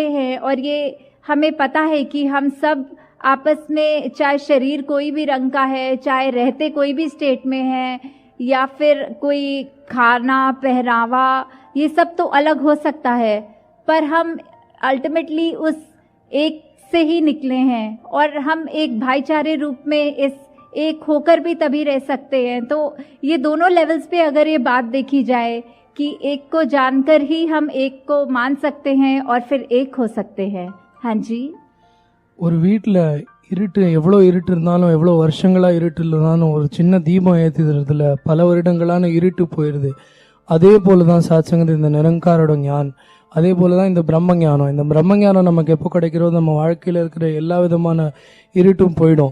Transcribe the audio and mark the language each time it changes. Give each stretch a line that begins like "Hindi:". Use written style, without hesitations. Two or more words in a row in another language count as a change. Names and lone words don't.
Hindi: हैं और ये हमें पता है कि हम सब आपस में, चाहे शरीर कोई भी रंग का है, चाहे रहते कोई भी स्टेट में है, या फिर कोई खाना पहनावा, ये सब तो अलग हो सकता है, पर हम अल्टीमेटली उस एक से ही निकले हैं और हम एक भाईचारे रूप में इस एक होकर भी तभी रह सकते हैं. तो ये दोनों लेवल्स पे अगर ये बात देखी जाए कि एक को जानकर ही हम एक को मान सकते हैं और फिर एक हो सकते हैं. हाँ जी.
Tamil: ஒரு வீட்டில் இருட்டு, எவ்வளோ இருட்டு இருந்தாலும், எவ்வளோ வருஷங்களா இருட்டு இருந்தாலும், ஒரு சின்ன தீபம் ஏற்றிடுறதுல பல வருடங்களான இருட்டு போயிடுது. அதே போல தான் சாத்சங்கத் இந்த நிரங்காரோட ஞான், அதே போல தான் இந்த பிரம்ம ஞானம். இந்த பிரம்ம ஞானம் நமக்கு எப்போ கிடைக்கிறதோ நம்ம வாழ்க்கையில் இருக்கிற எல்லா விதமான இருட்டும் போயிடும்.